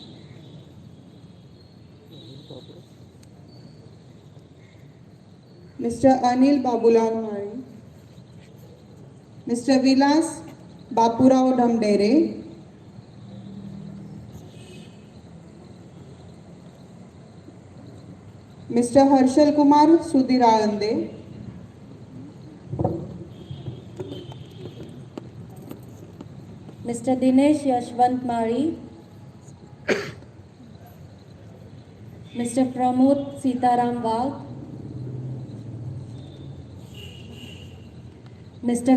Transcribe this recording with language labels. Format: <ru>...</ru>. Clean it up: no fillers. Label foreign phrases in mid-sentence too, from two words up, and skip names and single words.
<mr>मिस्टर अनिल बाबूराव माली, मिस्टर विलास बापूराव ढमढेरे, मिस्टर हर्षल कुमार सुधीर आळंदे, Mr. Dinesh Yashwant Mari, Mr. Pramod Sitaram Wagh, Mr.</mr>